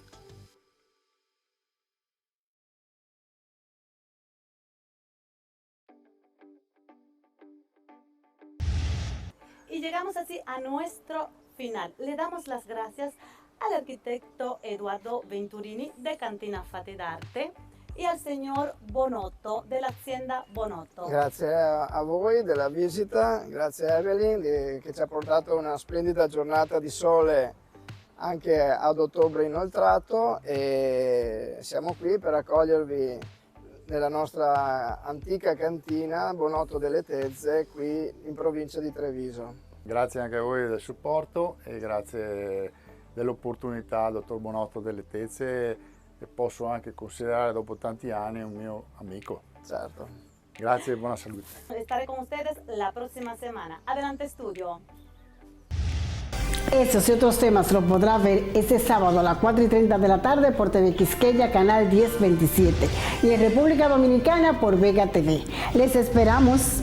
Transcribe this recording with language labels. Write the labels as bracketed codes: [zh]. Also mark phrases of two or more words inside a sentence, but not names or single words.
[es] Y llegamos así a nuestro final. Le damos las gracias al arquitecto Eduardo Venturini de Cantina Fate d'Arte [it] e al signor Bonotto dell'azienda Bonotto. Grazie a voi della visita, grazie a Evelyn che ci ha portato una splendida giornata di sole anche ad ottobre inoltrato e siamo qui per accogliervi nella nostra antica cantina Bonotto delle Tezze qui in provincia di Treviso. Grazie anche a voi del supporto e grazie dell'opportunità, dottor Bonotto delle Tezze, che posso anche considerare dopo tanti anni un mio amico. Certo. Grazie e buona salute. [es] Estaré con ustedes la próxima semana. Adelante estudio. Estos y otros temas lo podrá ver este sábado a las 4:30 de la tarde por TV Quisqueya, canal 1027, y en República Dominicana por Vega TV. Les esperamos.